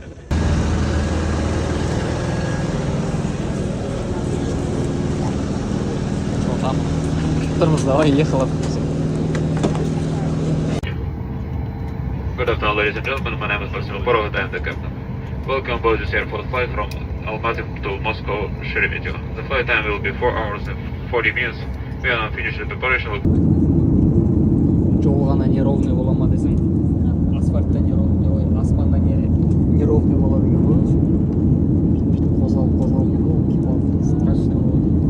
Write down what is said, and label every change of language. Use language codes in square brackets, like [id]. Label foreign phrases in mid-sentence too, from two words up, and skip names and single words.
[ru] Там тормоз давай, ехала. [en] Good afternoon, ladies and gentlemen. My name is Maxim Borov, I am the captain. Welcome aboard this airport flight from Almaty to Moscow Sheremetyevo. The flight time will be 4 hours and 40 minutes. We are now finished the preparation. [kk] Жол ғана неровный бола ма десең, асфальтта неровный, ой, аспанда неровный болады екен ғой. Қозғалып, страшный болады.